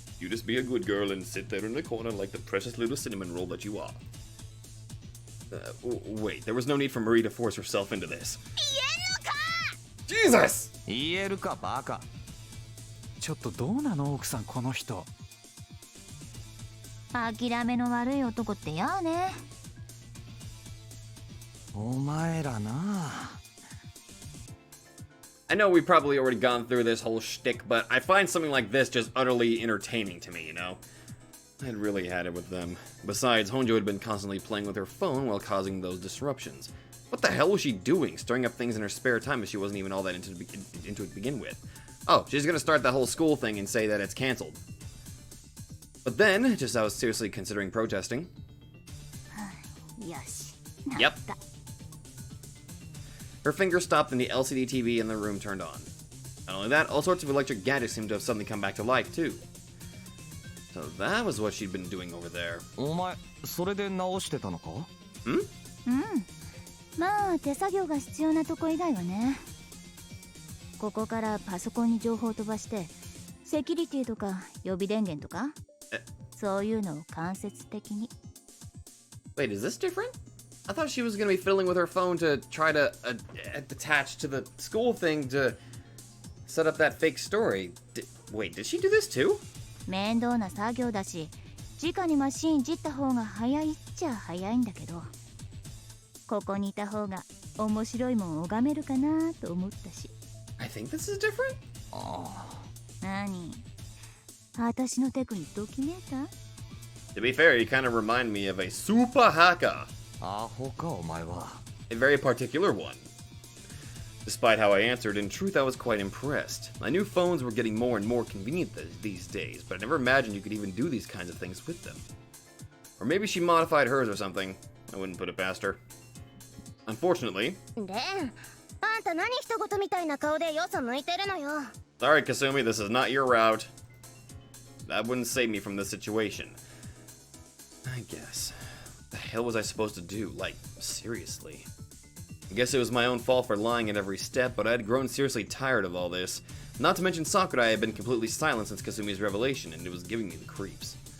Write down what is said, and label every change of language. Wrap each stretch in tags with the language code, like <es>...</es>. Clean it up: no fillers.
<en>You just be a good girl and sit there in the corner like the precious little cinnamon roll that you are. Wait, there was no need for Marie to force herself into this. Jesus!</en> <ja>言えるかバカ。ちょっとどうなの奥さんこの人。諦めの悪い男ってやね。お前らな。</ja> <en>I know we've probably already gone through this whole shtick, but I find something like this just utterly entertaining to me, you know? I'd really had it with them. Besides, Honjo had been constantly playing with her phone while causing those disruptions. What the hell was she doing, stirring up things in her spare time if she wasn't even all that into it to begin with? Oh, she's gonna start that whole school thing and say that it's cancelled. But then, just as I was seriously considering protesting...</en> <ja>よし。</ja> <en>Yep. Her finger stopped and the LCD TV in the room turned on. Not only that, all sorts of electric gadgets seemed to have suddenly come back to life, too. So that was what she'd been doing over there.</en> <ja>お前それで直してたのか？まあ手作業が必要なとこ以外はね。ここからパソコンに情報を飛ばしてセキュリティとか予備電源とかそういうのを間接的に。</ja> <en>Wait, is this different? I thought she was going to be fiddling with her phone to try to attach to the school thing to set up that fake story. Wait, did she do this too?</en> <ja>面倒な作業だし、直にマシーンいじった方が早いっちゃ早いんだけど、ここにいた方が面白いもん拝めるかなと思ったし。</ja> <en>I think this is different?</en> <ja>何？私のテクにときめいた？</ja> <en>To be fair, you kind of remind me of a super hacker.</en> <ja>アホかお前は。</ja> <en>A very particular one. Despite how I answered, in truth I was quite impressed. I knew phones were getting more and more convenient these days, but I never imagined you could even do these kinds of things with them. Or maybe she modified hers or something. I wouldn't put it past her. Unfortunately...</en> <ja>レン、あんた何一言みたいな顔でよそ向いてるのよ。</ja> <en>Sorry, Kasumi, this is not your route. That wouldn't save me from this situation. I guess. What the hell was I supposed to do? Like, seriously. I guess it was my own fault for lying at every step, but I had grown seriously tired of all this. Not to mention Sakurai had been completely silent since Kasumi's revelation, and it was giving me the creeps.</en>